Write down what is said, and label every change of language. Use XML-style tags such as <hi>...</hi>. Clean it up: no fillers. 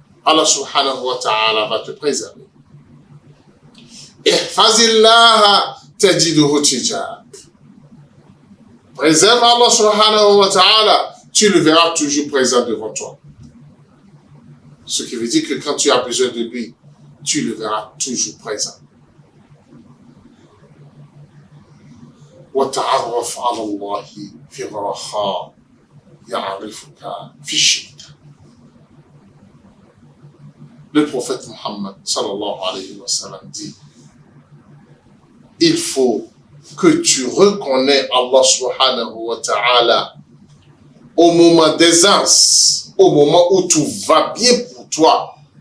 <fr>Allah subhanahu wa ta'ala va te préserver. Ihfazillah tajiduhu tijak. Préserve Allah subhanahu wa ta'ala, tu le verras toujours présent devant toi. Ce qui veut dire que quand tu as besoin de lui, tu le verras toujours présent.</fr> <ar>وتعرف على الله في الرخاء يعرفك في الشدة.</ar> <fr>Le prophète Muhammad sallallahu alayhi wa sallam dit, il faut que tu reconnais Allah subhanahu wa ta'ala au moment d'aisance, au moment où tout va bien pour toi.</fr>